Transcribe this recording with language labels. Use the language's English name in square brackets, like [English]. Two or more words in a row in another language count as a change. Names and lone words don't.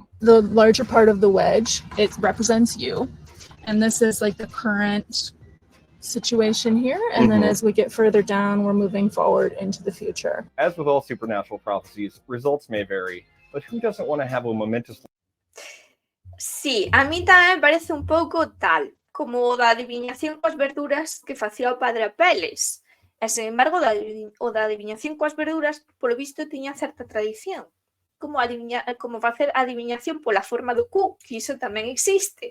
[English] The larger part of the wedge, it represents you. And this is like the current situation here. And then as we get further down, we're moving forward into the future. As with all supernatural prophecies, results may vary, but who doesn't want to have a momentous... [Galician] Sí, a mí tamén me parece un pouco tal, como o da adiviñación coas verduras que facía o padre Apeles. E, sen embargo, o da adiviñación coas verduras, polo visto, tiña certa tradición. Como facer adiviñación pola forma do cu, que iso tamén existe.